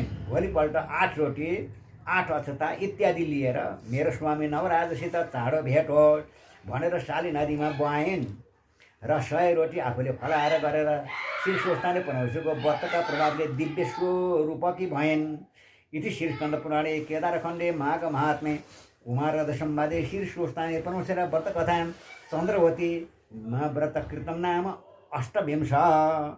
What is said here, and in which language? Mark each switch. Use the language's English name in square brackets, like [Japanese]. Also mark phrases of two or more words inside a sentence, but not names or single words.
[Nepali] भोलिपल्ट 8 रोटी, 8 अक्षता इत्यादि लिएर मेरो स्वामी नवराजसित चाँडो भेट होस् भनेर शाली नदीमा बहाइन् र 100 रोटी आफूले फलाहार गरेर श्री स्वस्थानी परमेश्वरको व्रतका प्रभावले दिव्य स्वरूपकी भइन्। [Sanskrit] इति श्री स्कन्द पुराणे केदारखण्डे माघ महात्म्ये कुमाररथ संवादे श्री स्वस्थानी परमेश्वर व्रत कथायां चन्द्रवती व्रत कृतं नाम 8विंश।